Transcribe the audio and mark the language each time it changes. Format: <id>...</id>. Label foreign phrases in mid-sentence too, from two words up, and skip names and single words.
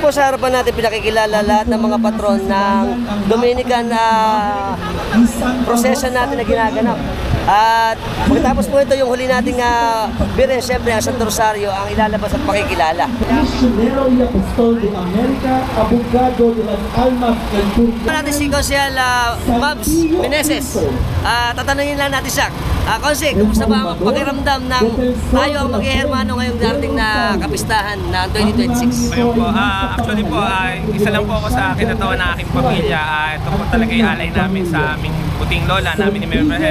<tl>harapan natin pinakikilala lahat ng mga patron ng</tl> <en>Dominican procession</en> <tl>natin na ginaganap. At pagkatapos po ito, yung huli nating birin, siyempre ang Santo Rosario ang ilalabas at pakikilala.</tl> <es>Misionero y Apostol de América, abogado de las almas en Turquía.</es> <tl>Natin si Consel Mabs Meneses. Tatanungin lang natin siya. Consel, kumusta ba ang pakiramdam ng tayo ang mag-ihermano ngayong darating na kapistahan na 2026? Ngayon po, actually po, isa lang po ako sa kinatawa ng aking pamilya. Ito po talaga yung alay namin sa aming puting lola namin ni Mary Rahel.</tl>